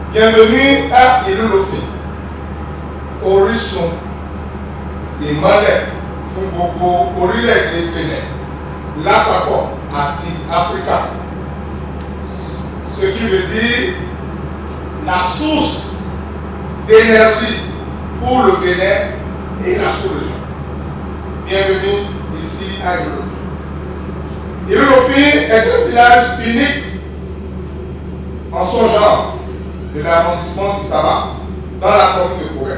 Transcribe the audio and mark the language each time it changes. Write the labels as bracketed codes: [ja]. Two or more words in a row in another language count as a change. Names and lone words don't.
[fr] Bienvenue à [yo] Irulofi, Orísun, Ìmọ́lẹ̀ fún gbogbo orílẹ̀-èdè Benin, lápapọ̀ àti Africa. [fr] Ce qui veut dire la source d'énergie pour le Bénin et la sous-région. Bienvenue ici à Irulofi. Irulofi est un village unique en son genre de l'arrondissement du Saba, dans la commune de Corée.